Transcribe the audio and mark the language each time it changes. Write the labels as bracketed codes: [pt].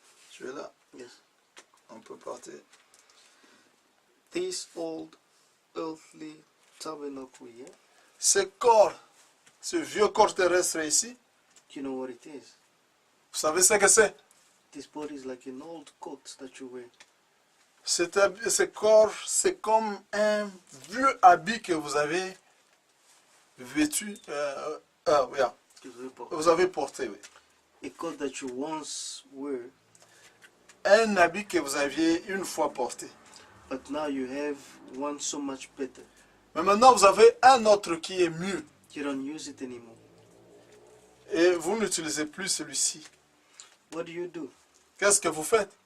[fr] Tu es là? [en] Yes. [fr] On peut partir. [en] This old earthly tabernacle here, [fr] Ce corps, ce vieux corps terrestre ici, [en] you know what it is? [fr] vous savez ce que c'est? [en] This body is like an old coat that you wear. [fr] Ce corps, c'est comme un vieux habit que vous avez vêtu, yeah, vous avez porté. Oui. [en] A coat that you once wear, [fr] Un habit que vous aviez une fois porté. [en] but now you have one so much better. [fr] Mais maintenant, vous avez un autre qui est mieux. [en] You don't use it anymore. [fr] Et vous n'utilisez plus celui-ci. [en] What do? [fr] Qu'est-ce que vous faites?